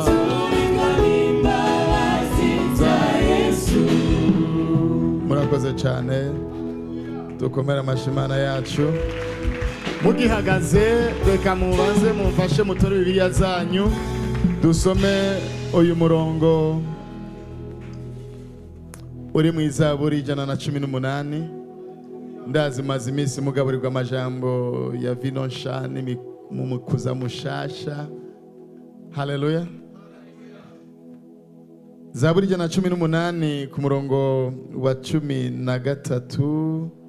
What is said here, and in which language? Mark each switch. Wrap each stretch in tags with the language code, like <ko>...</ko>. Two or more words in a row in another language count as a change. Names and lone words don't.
<rn>n'imbabazi za Yesu. murakoze cyane dukomere amashimana yacu mugihagaze reka mubanze mumfashe mutore bibiliya zanyu dusome uyu murongo uri mu Izaburi 118 ndazi maze iminsi mugaburirwa amajambo ya vino nsha n'umukuza mushasha. Haleluya. Zaburi 118 ku murongo wa 13</rn>